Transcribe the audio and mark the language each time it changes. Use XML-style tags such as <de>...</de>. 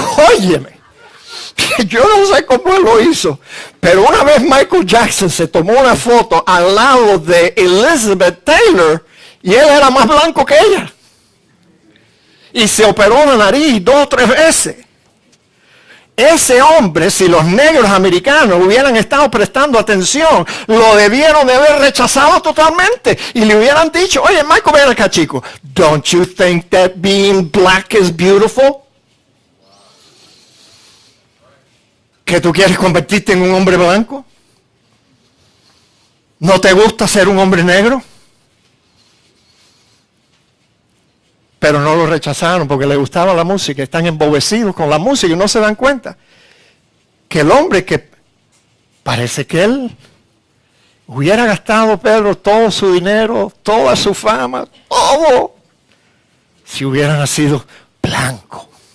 <es>Óyeme, yo no sé cómo él lo hizo, pero una vez Michael Jackson se tomó una foto al lado de Elizabeth Taylor y él era más blanco que ella. Y se operó la nariz 2 o 3 veces. Ese hombre, si los negros americanos hubieran estado prestando atención, lo debieron de haber rechazado totalmente. Y le hubieran dicho, oye, Michael, ven acá, chico.</es> <en>Don't you think that being black is beautiful?</en> <es>¿Que tú quieres convertirte en un hombre blanco? ¿No te gusta ser un hombre negro? Pero no lo rechazaron porque les gustaba la música. Están embobecidos con la música y no se dan cuenta que el hombre que parece que él hubiera gastado, Pedro, todo su dinero, toda su fama, todo, si hubiera nacido blanco.</es>